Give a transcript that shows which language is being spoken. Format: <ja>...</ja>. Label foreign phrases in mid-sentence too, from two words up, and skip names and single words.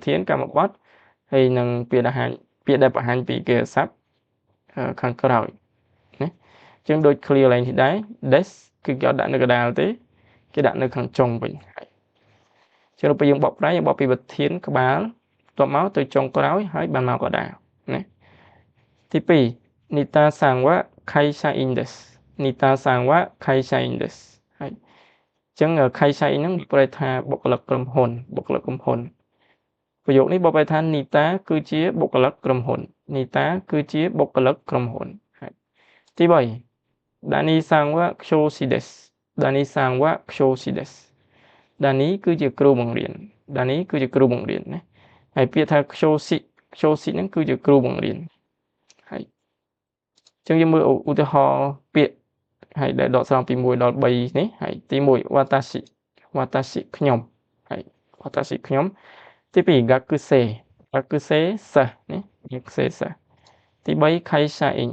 <km>ធានកម្មបត្តិហើយនឹងពាក្យដែលបង្ហាញពីគេស័ព្ទខាងក្រោយណាអញ្ចឹងដូច clear ឡើងនេះ ដែរ des គឺគេអត់ដាក់នៅកណ្ដាលទេគេដាក់នៅខាងចុងវិញហើយចឹងពេលយើងបកប្រែយើងបកពីប្រធានក្បាលតបមកទៅចុងក្រោយហើយបានមកកណ្ដាលណាទី2</km> <ja>ニタさんは会社員です</ja> <km>ហើយចឹង kaishain ហ្នឹងប្រែថាបុគ្គលិកក្រុមហ៊ុនប្រយោគនេះបកប្រែថា Nita គឺជាបុគ្គលិកក្រុមហ៊ុន ហើយទី3</km> <ja>ダニさんは教師です</ja> <km>Dani គឺជាគ្រូបង្រៀនដែលនេះគឺជាគ្រូបង្រៀនណាហើយពាក្យថា Kyoshi ហ្នឹងគឺជាគ្រូបង្រៀនហើយអញ្ចឹងយើងមើលឧទាហរណ៍ពាក្យហើយដែលដកស្រង់ពី1ដល់3នេះហើយទី1 watashi ខ្ញុំហើយ watashi ខ្ញុំទី2 gakuse សិស្សនេះ gakuse សិស្សទី3 kaishain</km>